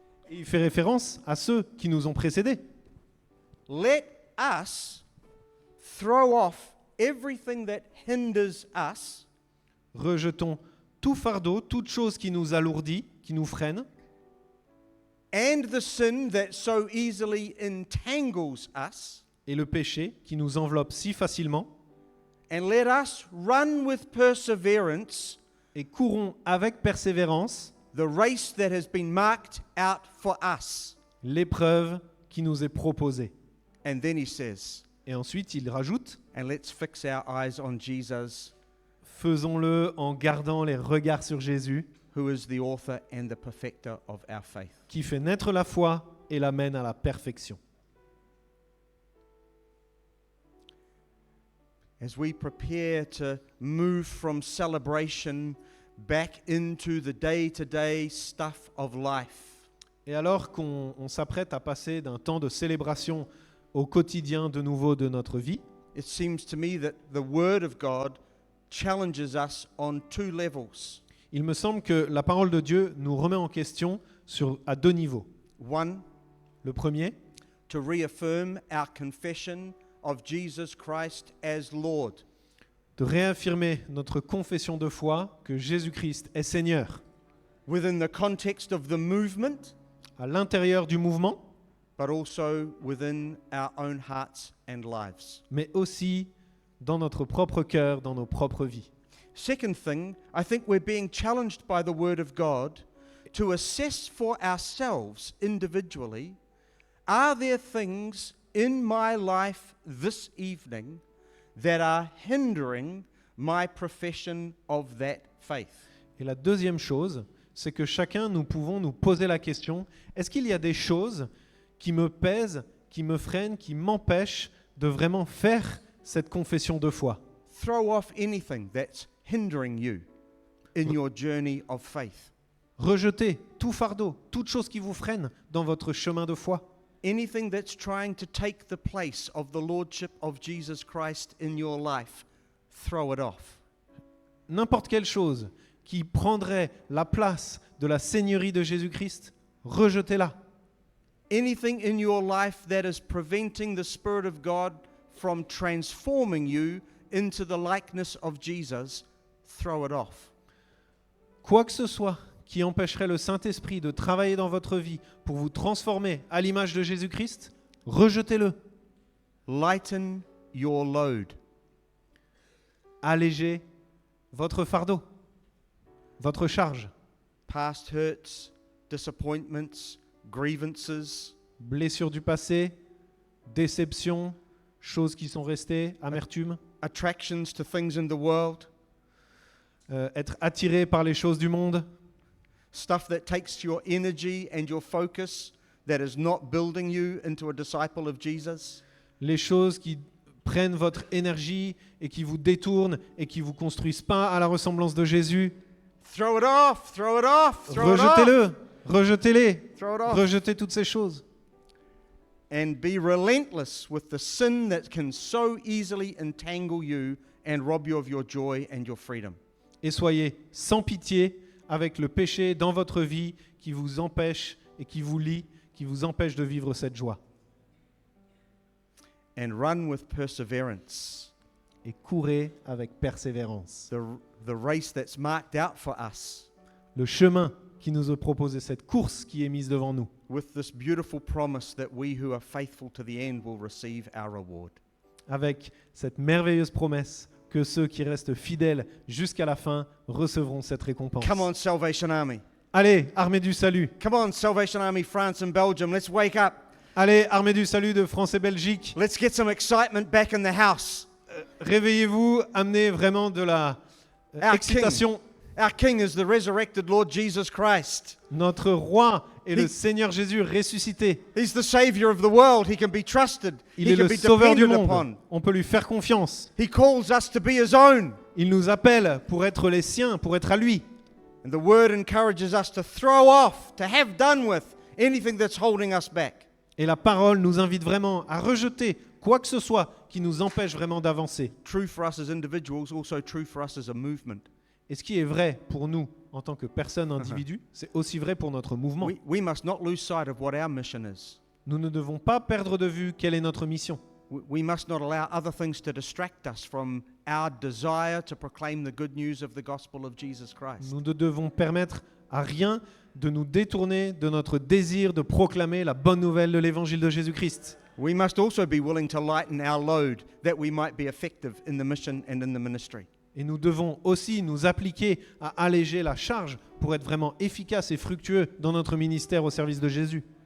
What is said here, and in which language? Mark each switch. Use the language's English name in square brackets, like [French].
[French] il fait référence à ceux qui nous ont précédés. [English] Let us throw off everything that hinders us [French] Rejetons tout fardeau, toute chose qui nous alourdit, qui nous freine, [English] and the sin that so easily entangles us, [French] et le péché qui nous enveloppe si facilement, [English] and let us run with perseverance [French] et courons avec persévérance [English] the race that has been marked out for us. [French] l'épreuve qui nous est proposée. [English] And then he says, [French] Et ensuite, il rajoute, [English] and let's fix our eyes on Jesus, [French] faisons-le en gardant les regards sur Jésus, [English] who is the author and the perfecter of our faith. [French] qui fait naître la foi et la mène à la perfection. [English] As we prepare to move from celebration back into the day-to-day stuff of life, [French] Et alors qu'on s'apprête à passer d'un temps de célébration au quotidien de nouveau de notre vie, [English] it seems to me that the Word of God challenges us on two levels. [French] il me semble que la parole de Dieu nous remet en question à deux niveaux. [English] One, [French] Le premier, [English] to reaffirm our confession of Jesus Christ as Lord. [French] de réaffirmer notre confession de foi que Jésus-Christ est Seigneur [English] Within the context of the movement, [French] à l'intérieur du mouvement, [English] but also within our own hearts and lives. [French] mais aussi dans notre propre cœur, dans nos propres vies. [English] Second thing, I think we're being challenged by the Word of God to assess for ourselves individually, are there things in my life this evening that are hindering my profession of that faith? [French] Et la deuxième chose, c'est que chacun, nous pouvons nous poser la question, est-ce qu'il y a des choses qui me pèsent, qui me freinent, qui m'empêchent de vraiment faire cette confession de foi? [English] Throw off anything that's hindering you in your journey of faith. [French] Rejetez tout fardeau, toute chose qui vous freine dans votre chemin de foi. [English] anything that's trying to take the place of the lordship of Jesus Christ in your life, throw it off. [French] N'importe quelle chose qui prendrait la place de la seigneurie de Jésus-Christ, rejetez-la. [English] Anything in your life that is preventing the Spirit of God from transforming you into the likeness of Jesus, throw it off. [French] Quoi que ce soit qui empêcherait le Saint-Esprit de travailler dans votre vie pour vous transformer à l'image de Jésus-Christ, rejetez-le. [English] Lighten your load. [French] Allégez votre fardeau, votre charge. [English] Past hurts, disappointments, grievances, [French] Blessures du passé, déceptions, choses qui sont restées, amertume, [English] attractions to things in the world, [French] être attiré par les choses du monde, [English] stuff that takes your energy and your focus that is not building you into a disciple of Jesus. [French] les choses qui prennent votre énergie et qui vous détournent et qui vous construisent pas à la ressemblance de Jésus. [English] Throw it off, throw it off, throw it off. [French] Rejetez-le, rejetez-les, [English] Throw it off. [French] rejetez toutes ces choses. [English] And be relentless with the sin that can so easily entangle you and rob you of your joy and your freedom. [French] Et soyez sans pitié avec le péché dans votre vie qui vous empêche et qui vous lie, qui vous empêche de vivre cette joie. [English] And run with perseverance. [French] Et courez avec persévérance. [English] The race that's marked out for us. [French] Le chemin qui nous est proposé, cette course qui est mise devant nous. [English] With this beautiful promise that we who are faithful to the end will receive our reward. [French] Avec cette merveilleuse promesse que ceux qui restent fidèles jusqu'à la fin recevront cette récompense. [English] Come on, Salvation Army. [French] Allez, armée du salut. [English] Come on, Salvation Army, France and Belgium. Let's wake up. [French] Allez, armée du salut de France et Belgique. [English] Let's get some excitement back in the house. [French] Réveillez-vous, amenez vraiment de la excitation. [English] Our King is the resurrected Lord Jesus Christ. [French] Notre roi est le Seigneur Jésus ressuscité. [English] He's the Savior of the world. He can be trusted. [French] Il [English] He [French] est [English] can [French] le [English] be [French] sauveur du [English] depended [French] monde. [English] upon. [French] On peut lui faire confiance. [English] He calls us to be His own. [French] Il nous appelle pour être les siens, pour être à lui. [English] And the Word encourages us to throw off, to have done with anything that's holding us back. [French] Et la parole nous invite vraiment à rejeter quoi que ce soit qui nous empêche vraiment d'avancer. [English] True for us as individuals, also true for us as a movement. [French] Et ce qui est vrai pour nous en tant que personne individu, c'est aussi vrai pour notre mouvement. [English] We must not lose sight of what our mission is. [French] Nous ne devons pas perdre de vue quelle est notre mission. [English] We must not allow other things to distract us from our desire to proclaim the good news of the gospel of Jesus Christ. [French] Nous ne devons permettre à rien de nous détourner de notre désir de proclamer la bonne nouvelle de l'évangile de Jésus-Christ. [English] We must also be willing to lighten our load that we might be effective in the mission and in the ministry. [French] Et nous devons aussi nous appliquer à alléger la charge pour être vraiment efficaces et fructueux dans notre ministère au service de Jésus.